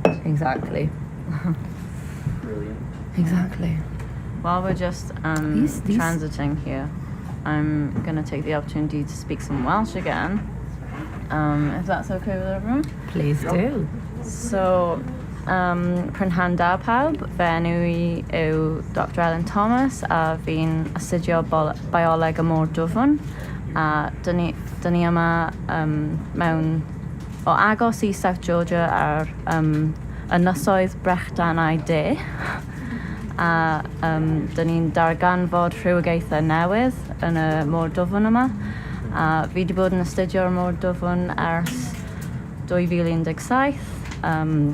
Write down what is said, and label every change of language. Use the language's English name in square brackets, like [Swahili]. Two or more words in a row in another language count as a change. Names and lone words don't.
[English] Exactly. Brilliant. Exactly. While we're just These- transiting here, I'm going to take the opportunity to speak some Welsh again, if that's okay with everyone. Please do. So, [Welsh] Prynhawn da pawb, fy enw I yw Dr Ellen Thomas a fi'n astudio bioleg y môr dwfn a dyn ni yma mewn o agos I South Georgia ar ynysoedd Brechdanau De a dyn ni'n darganfod rhywogaethau newydd yn y môr dwfn yma a fi wedi bod yn astudio'r môr dwfn ers 2017.